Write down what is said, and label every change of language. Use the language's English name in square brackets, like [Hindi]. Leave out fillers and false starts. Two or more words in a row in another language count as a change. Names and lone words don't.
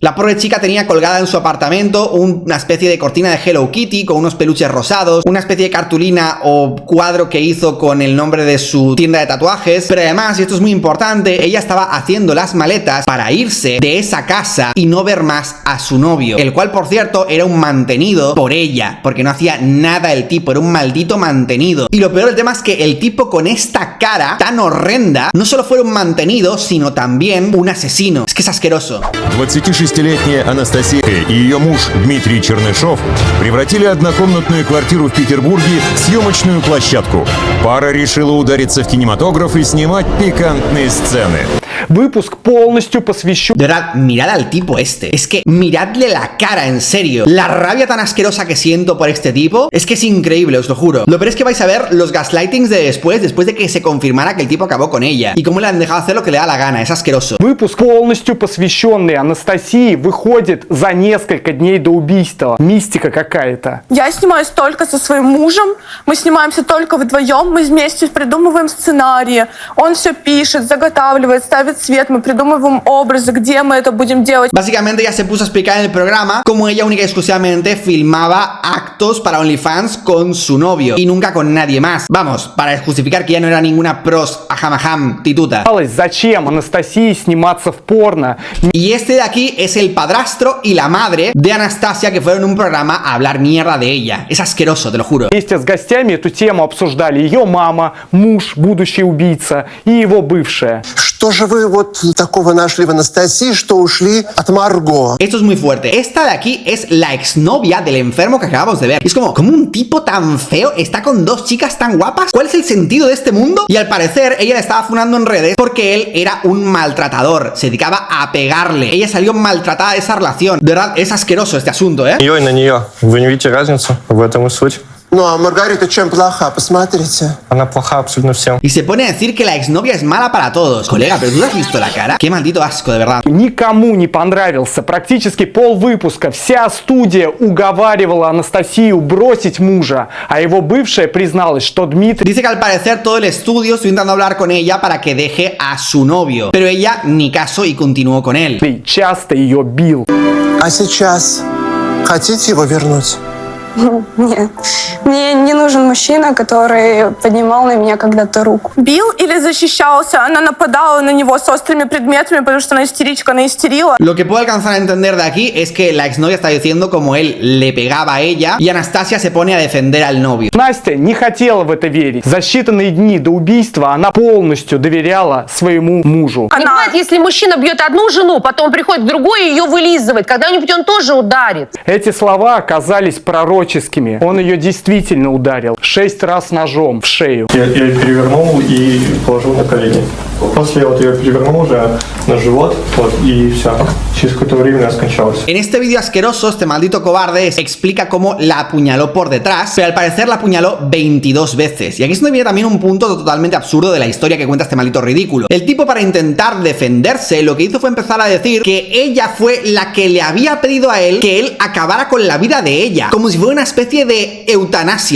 [Spanish] La pobre chica tenía colgada en su apartamento una especie de cortina de Hello Kitty con unos peluches rosados, una especie de cartulina o cuadro que hizo con el nombre de su tienda de tatuajes, pero además, y esto es muy importante, ella estaba haciendo las maletas para irse de esa casa y no ver más a su novio, el cual, por cierto, era un mantenido por ella, porque no hacía nada el tipo, era un maldito mantenido. Y lo peor del tema es que el tipo con esta cara tan horrenda no solo fue un mantenido, sino también un asesino. Es que es asqueroso. [Russian] 26-летняя Анастасия и ее муж Дмитрий Чернышов превратили однокомнатную квартиру в Петербурге в съемочную площадку. Пара решила удариться в кинематограф и снимать пикантные сцены. Выпуск полностью посвящен... [Spanish] De verdad, mirad al tipo este. Es que miradle la cara, en serio. La rabia tan asquerosa que siento por este tipo es que es increíble, os lo juro. Lo peor es que vais a ver los gaslightings de después de que se confirmara que el tipo acabó con ella. Y cómo le han dejado hacer lo que le da la gana. Es asqueroso. [Russian] Выпуск, полностью посвященный Анастасии, выходит за несколько дней до убийства. Мистика какая-то. Я снимаюсь только со своим мужем. Мы снимаемся только вдвоем. Мы вместе придумываем сценарии. Он все пишет, заготавливает, ставит свет. Мы придумываем образы, где мы это будем делать. [Spanish] Básicamente ya se puso a explicar en el programa cómo ella única y exclusivamente filmaba actos para OnlyFans con su novio y nunca con nadie más. Vamos, para justificar que ya no era ninguna pros ajamajam tituta. [Russian] Зачем Анастасии сниматься в порно? [Spanish] Y este de aquí es el padrastro y la madre de Anastasia, que fueron a un programa a hablar mierda de ella. Es asqueroso, te lo juro. [Russian] Вместе с гостями эту тему обсуждали ее мама, муж, будущий убийца и его бывшая. Что же вы вы вот такого нашли в Анастасии, что ушли от Марго? [Spanish] Esto es muy fuerte. Esta de aquí es la exnovia del enfermo que acabamos de ver. Y es como un tipo tan feo está con dos chicas tan guapas. ¿Cuál es el sentido de este mundo? Y al parecer ella le estaba funando en redes porque él era un maltratador. Se dedicaba a pegarle. Ella salió maltratada de esa relación. De verdad, es asqueroso este asunto, ¿eh? [Russian] Ее и на нее. Вы не видите разницу? В этом и суть. Ну, а Маргарита чем плоха? Посмотрите. Она плоха абсолютно всем. [Spanish] Y se pone a decir que la exnovia es mala para todos. Colega, ¿pero tú has visto la cara? Qué maldito asco, de verdad. [Russian] Никому не понравился. Практически полвыпуска вся студия уговаривала Анастасию бросить мужа, а его бывшая призналась, что Дмитрий... [Spanish] Dice que al parecer todo el estudio estuvo intentando hablar con ella para que deje a su novio. Pero ella ni caso y continuó con él. [Russian] часто ее бил. А сейчас хотите его вернуть? Нет, мне не нужен мужчина, который поднимал на меня когда-то руку. Бил или защищался? Она нападала на него с острыми предметами, потому что она истеричка, она истерила. [Spanish] Lo que puedo alcanzar a entender de aquí es que la exnovia está diciendo como él le pegaba a ella y Anastasia se pone a defender al novio. [Russian] Настя не хотела в это верить. За считанные дни до убийства она полностью доверяла своему мужу. Не бывает, если мужчина бьет одну жену, потом приходит к другой и ее вылизывает. Когда-нибудь он тоже ударит. Эти слова оказались пророческими. Он ее действительно ударил 6 раз ножом в шею. Я ее перевернул и положил на колени. После вот ее перевернул уже на живот, вот, и все. Через какое-то время она скончалась. [Spanish] En este vídeo asqueroso, este maldito cobarde explica cómo la apuñaló por detrás, pero al parecer la apuñaló 22 veces. Y aquí es donde viene también un punto totalmente absurdo de la historia que cuenta este maldito ridículo. El tipo, para intentar defenderse, lo que hizo fue empezar a decir que ella fue la que le había pedido a él que él acabara con la vida de ella, como si fuera una especie de eutanasia.